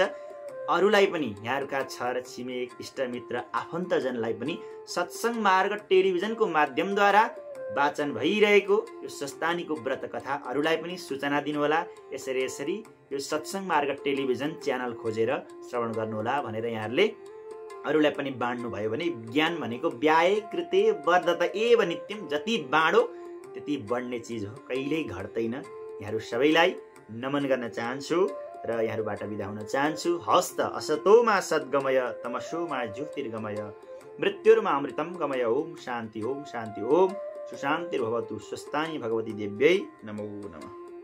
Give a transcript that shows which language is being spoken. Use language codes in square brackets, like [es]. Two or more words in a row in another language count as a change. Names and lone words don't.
[ne] अरूलाई पनि यहाँहरूका छर छिमेक इष्टमित्र आफन्तजनलाई पनि सत्सङ्ग मार्ग टेलिभिजनको माध्यमद्वारा वाचन भइरहेको यो स्वस्थानीको व्रत कथा अरूलाई पनि सूचना दिनुहोला। यसरी यो सत्सङ्ग मार्ग टेलिभिजन च्यानल खोजेर श्रवण गर्नुहोला भनेर यहाँहरूले अरूलाई पनि बाँड्नु भयो भने ज्ञान भनेको [sa] व्याय कृते वर्धत एव नित्यम, [ne] जति बाँडो त्यति बढ्ने चिज हो, कहिल्यै घट्दैन। यहाँहरू सबैलाई नमन गर्न चाहन्छु र यहाँहरूबाट बिदा हुन चाहन्छु। [sa] हस्त असतोमा सद्गमय तमसोमा ज्योतिर्गमय मृत्युर्मा अमृतम गमय। ओम शान्ति ओम शान्ति ओम। सुशान्तिर्भवतु। स्वस्थानी भगवती देव्यै नमो नमः।